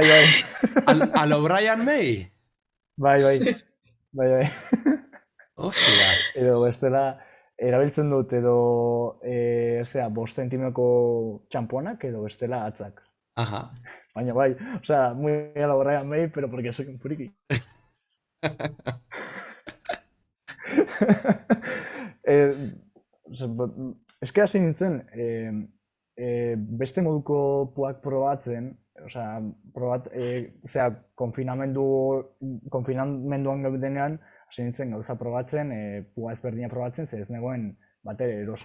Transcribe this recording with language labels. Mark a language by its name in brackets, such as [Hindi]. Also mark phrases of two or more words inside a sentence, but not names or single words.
[Basque] Alo Brian May? Bai. Ostia. Edo bestela, erabiltzen dut edo, 5 zentimeko txamponak edo bestela atzak. Aha. Baina bai, osea, [Spanish] muy a la Brian May, pero porque soy un friki. [Basque] Eske hasi nintzen, beste moduko puak probatzen, osea, konfinamenduan gaudenean, hasi nintzen gauza probatzen, pua ezberdina probatzen, ze ez negoen batere eroso.